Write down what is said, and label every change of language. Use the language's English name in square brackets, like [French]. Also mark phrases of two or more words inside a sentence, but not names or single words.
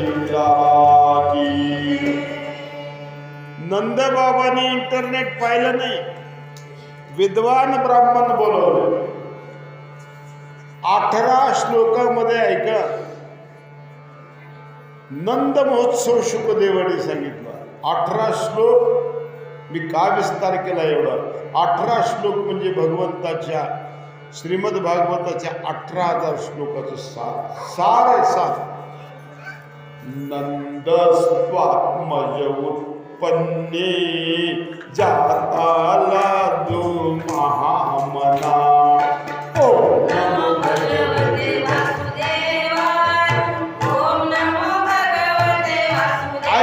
[Marathi] लाला की. नंदबाबांनी इंटरनेट पाहिलं नाही, विद्वान ब्राह्मण बोलवले. 18 श्लोकामध्ये ऐका, नंद महोत्सव शुकदेवाने सांगितला. 18 श्लोक मी का विस्तार केला एवढा. 18 श्लोक म्हणजे भगवंताच्या श्रीमद भागवताच्या 18,000 श्लोकाचं सार आहे सार. [Sanskrit] नंद स्वात्मज उत्पन्ने जाताला दो महामना. ओम नमो भगवते वासुदेवाय. ओम नमो भगवते वासुदेवाय.